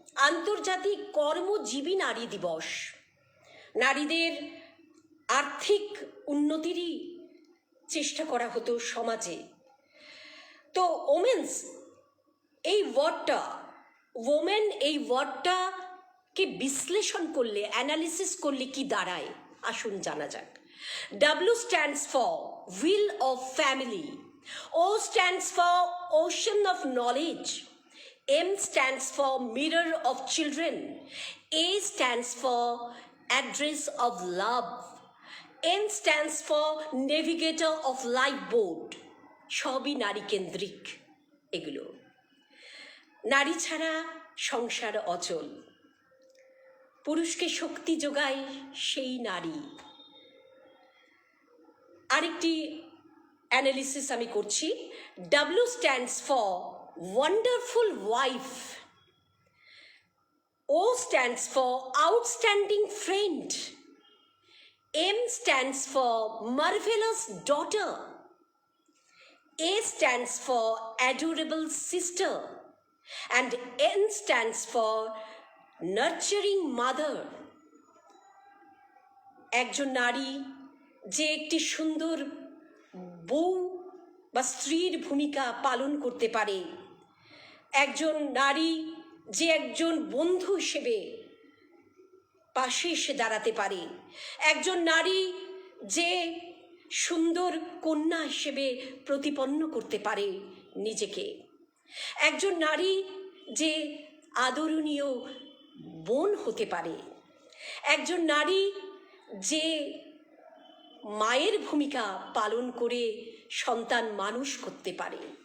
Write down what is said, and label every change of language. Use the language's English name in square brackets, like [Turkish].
[Bangla] আন্তর্জাতিক কর্মজীবী নারী দিবস। নারীদের আর্থিক উন্নতিরই চেষ্টা করা হতো সমাজে। তো ওমেন্স এই ওয়ার্ডটা, ওমেন এই ওয়ার্ডটাকে বিশ্লেষণ করলে, অ্যানালিসিস করলে কি দাঁড়ায় আসুন জানা যাক। [English] W stands for Wheel of Family, O stands for Ocean of Knowledge, M stands for Mirror of Children, A stands for Address of Love, N stands for Navigator of Lifeboat। [Bangla] সবই নারী কেন্দ্রিক এগুলো। নারী ছাড়া সংসার অচল, পুরুষকে শক্তি যোগায় সেই নারী। আরেকটি অ্যানালিসিস আমি করছি। [English] W stands for Wonderful Wife, O stands for Outstanding Friend, M stands for Marvelous Daughter, A stands for Adorable Sister, and N stands for Nurturing Mother। [Bangla] একজন নারী যে একটি সুন্দর বউ বা স্ত্রীর ভূমিকা পালন করতে পারে, একজন নারী যে একজন বন্ধু হিসেবে পাশে এসে দাঁড়াতে পারে, একজন নারী যে সুন্দর কন্যা হিসেবে প্রতিপন্ন করতে পারে নিজেকে, একজন নারী যে আদরণীয় বোন হতে পারে, একজন নারী যে মায়ের ভূমিকা পালন করে সন্তান মানুষ করতে পারে।